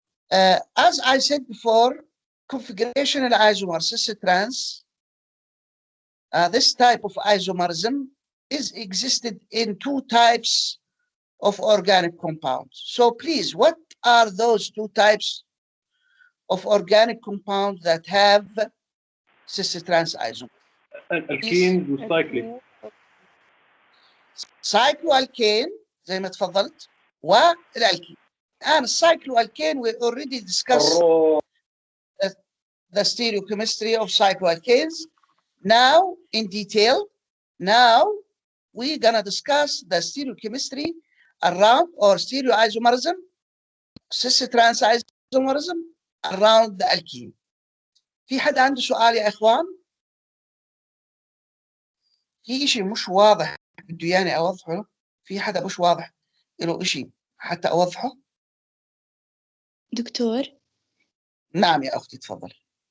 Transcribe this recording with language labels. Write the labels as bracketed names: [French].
[English] As I said before, configurational isomer cis-trans, this type of isomerism is existed in two types of organic compounds. So please, what are those two types of organic compounds that have cis-trans isomer? [Arabic] الكين والسايكلين. Cycloalkane زي ما تفضلت والالكين. [English] And cycloalkane we already discussed the stereochemistry of cycloalkanes. Now in detail, now we're gonna discuss the stereochemistry around or stereoisomerism, cis-trans isomerism around the alkene. [Arabic] في حد عنده سؤال يا اخوان؟ في شيء مش واضح بده يعني اوضحه؟ في حدا مش واضح له شيء حتى اوضحه؟ دكتور، نعم يا اختي تفضلي.